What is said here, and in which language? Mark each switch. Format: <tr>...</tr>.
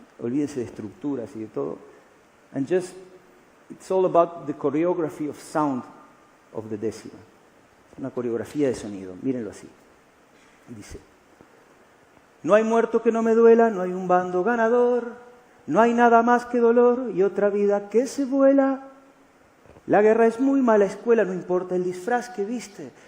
<es>olvídense de estructuras y de todo.</es> <en>And just, it's all about the choreography of sound of the décima.</en> <es>Una coreografía de sonido, mírenlo así. Dice, no hay muerto que no me duela, no hay un bando ganador, no hay nada más que dolor y otra vida que se vuela. La guerra es muy mala escuela, no importa el disfraz que viste.</es>